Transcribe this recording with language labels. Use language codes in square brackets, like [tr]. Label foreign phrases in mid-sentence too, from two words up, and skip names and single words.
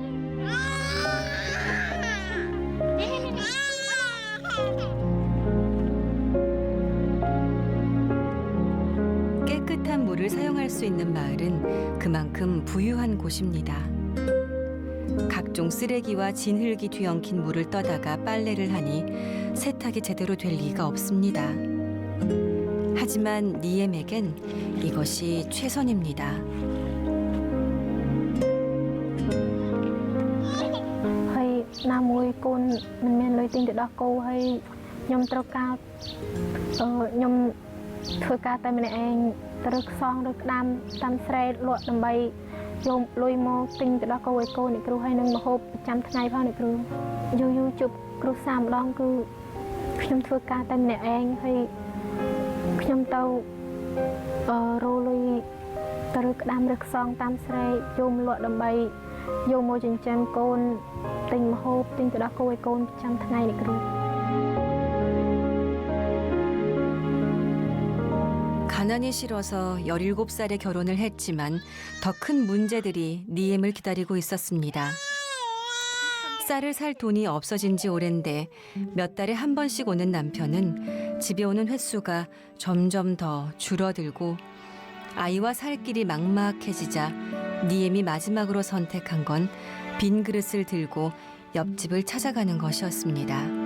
[ko] 깨끗한 물을 사용할 수 있는 마을은 그만큼 부유한 곳입니다. 각종 쓰레기와 진흙이 뒤엉킨 물을 떠다가 빨래를 하니 세탁이 제대로 될 리가 없습니다. 하지만 니엠에겐 이것이 최선입니다. [km] ហើយណាមួយកូនមិនមានលុយទិញទៅដោះគោហើយខ្ញុំត្រូវការខ្ញុំធ្វើការតែម្នាក់ឯងត្រូវខ្ស ងឬក្តាមតាមស្រែលក់ដើម្បីយកលុយមកទិញទៅដោះគោឲ្យកូនអ្នកគ្រូហើយនឹងម្ហូបប្រចាំថ្ងៃផងអ្នកគ្រូយូរជប់គ្រូសាម្ដងគឺខ្ញុំធ្វើការតែម្នាក់ឯងហើយខ្ញុំទៅរលុយទៅរកក្តាមឬខ្សងតាមស្រែយកមកលក់ដើម្បីយកមកចិញ្ចឹមកូនទិញម្ហូបទិញទៅដោះគោឲ្យកូនប្រចាំថ្ងៃអ្នកគ្រូ [ko] 가난이 싫어서 17살에 결혼을 했지만 더 큰 문제들이 니엠을 기다리고 있었습니다. 쌀을 살 돈이 없어진 지 오랜데 몇 달에 한 번씩 오는 남편은 집에 오는 횟수가 점점 더 줄어들고 아이와 살 길이 막막해지자 니엠이 마지막으로 선택한 건 빈 그릇을 들고 옆집을 찾아가는 것이었습니다.